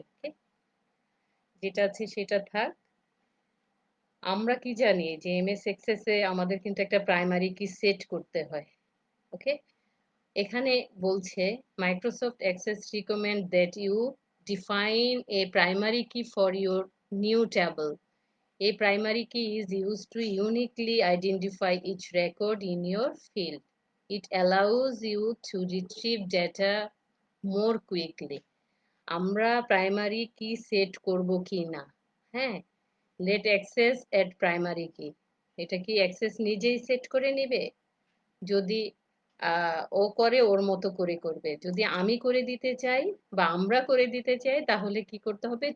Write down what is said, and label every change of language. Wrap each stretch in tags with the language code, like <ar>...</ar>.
<bn>ওকে, যেটা আছে সেটা থাক। আমরা কি জানি যে এমএস এক্সেস এ আমাদের কিন্তু একটা প্রাইমারি কি সেট করতে হয়।</bn> <en>okay,</en> <bn>এখানে বলছে</bn> <en>Microsoft access recommend that you define a primary key for your new table. A primary key is used to uniquely identify each record in your field. It allows you to retrieve data more quickly.</en> <bn>আমরা primary কি set করব কি না? হ্যাঁ,</bn> <en>let access add primary key,</en> <bn>এটা কি অ্যাক্সেস নিজেই সেট করে নেবে? যদি ও করে ওর মতো করে করবে, যদি আমি করে দিতে চাই বা আমরা করে দিতে চাই, তাহলে কি করতে হবে?</bn>